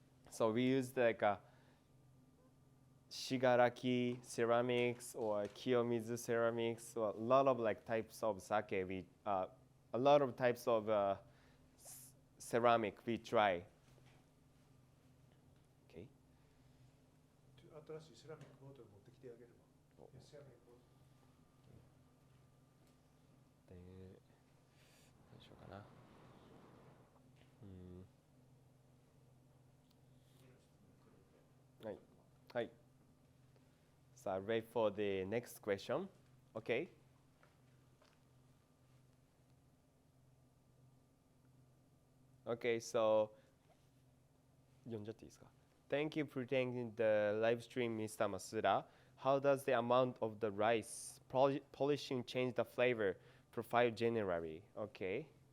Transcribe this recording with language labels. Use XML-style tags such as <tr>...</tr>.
<en>So we used like shigaraki ceramics or kiyomizu ceramics, or a lot of like types of sake. A lot of types of ceramic we try. Okay.</en> <ja>新しいセラミックボトル持ってきてあげるわ。セラミックボトル。で、どうしようかな。はい。</ja> <en>So I'm ready for the next question. Okay. Okay, so</en> <ja>読んじゃっていいですか?</ja> <en>Thank you for taking the live stream, Mr. Masuda. How does the amount of the rice polishing change the flavor profile generally? Okay.</en>